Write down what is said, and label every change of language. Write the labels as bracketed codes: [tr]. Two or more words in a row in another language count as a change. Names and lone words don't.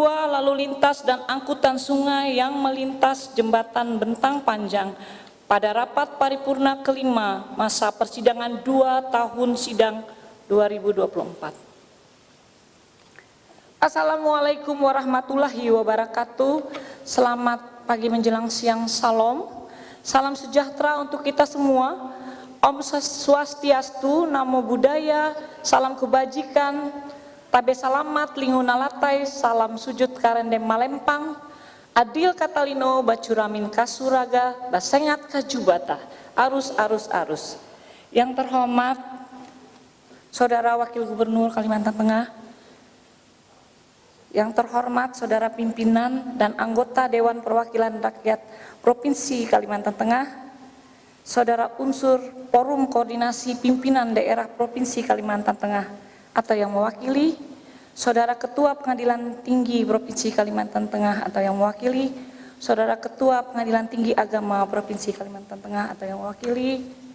[id] Lalu lintas dan angkutan sungai yang melintas jembatan bentang panjang pada rapat paripurna kelima masa persidangan 2 tahun sidang 2024. [ar] Assalamualaikum warahmatullahi wabarakatuh. [id] Selamat pagi menjelang siang, salam. Salam sejahtera untuk kita semua. [ban] Om Swastiastu, [pi] Namo Buddhaya, [id] salam kebajikan, [nij] tabe salamat, linguna latai, salam sujud karendem malempang, [knx] adil katalino, bacuramin kasuraga, basengat kajubata, arus. [id] Yang terhormat Saudara Wakil Gubernur Kalimantan Tengah, yang terhormat Saudara Pimpinan dan anggota Dewan Perwakilan Rakyat Provinsi Kalimantan Tengah, Saudara unsur Forum Koordinasi Pimpinan Daerah Provinsi Kalimantan Tengah atau yang mewakili, Saudara Ketua Pengadilan Tinggi Provinsi Kalimantan Tengah atau yang mewakili, Saudara Ketua Pengadilan Tinggi Agama Provinsi Kalimantan Tengah atau yang mewakili,